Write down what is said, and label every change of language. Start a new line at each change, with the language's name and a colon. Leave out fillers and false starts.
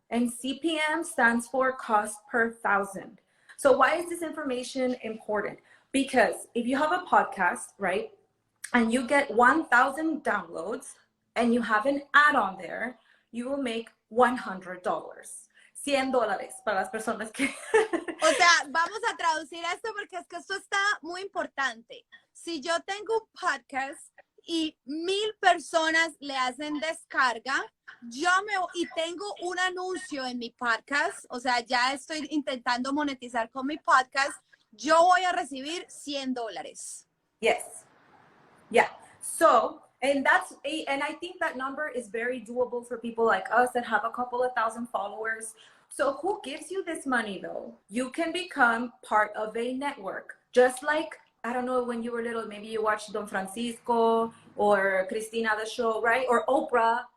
English: And CPM stands for cost per thousand. So why is this information important? Because if you have a podcast, right, and you get 1,000 downloads and you have an ad on there, you will make $100.
Spanish: $100 para las personas que... O sea, vamos a traducir esto, porque es que esto está muy importante. Si yo tengo un podcast y 1,000 personas le hacen descarga, y tengo un anuncio en mi podcast, o sea, ya estoy intentando monetizar con mi podcast, yo voy a recibir $100.
English: Yes. Yeah. So, and I think that number is very doable for people like us that have a couple of thousand followers. So who gives you this money though? You can become part of a network. Just like, I don't know, when you were little, maybe you watched Don Francisco or Cristina the show, right? Or Oprah.